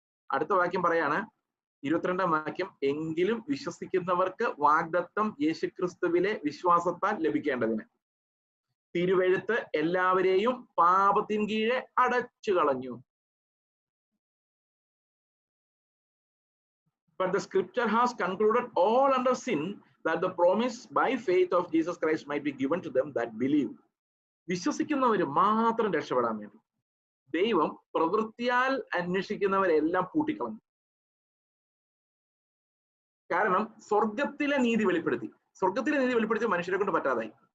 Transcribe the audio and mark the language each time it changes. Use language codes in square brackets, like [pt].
[ml] അടുത്ത വാക്യം പറയാണ്, 22-ാം വാക്യം, എങ്കിലും വിശ്വസിക്കുന്നവർക്ക് വാഗ്ദത്തം യേശുക്രിസ്തുവിലെ വിശ്വാസത്താൽ ലഭിക്കേണ്ടതിന് തിരുവെഴുത്ത് എല്ലാവരെയും പാപത്തിൻ കീഴെ അടച്ചു കളഞ്ഞു. [en] But the scripture has concluded all under sin, that the promise by faith of Jesus Christ might be given to them that believe. [ml] വിശ്വസിക്കുന്നവര് മാത്രം രക്ഷപ്പെടാൻ വേണ്ടി ദൈവം പ്രവൃത്തിയാൽ അന്വേഷിക്കുന്നവരെല്ലാം പൂട്ടിക്കളഞ്ഞു. കാരണം സ്വർഗത്തിലെ നീതി വെളിപ്പെടുത്തി മനുഷ്യരെ കൊണ്ട് പറ്റാതായി.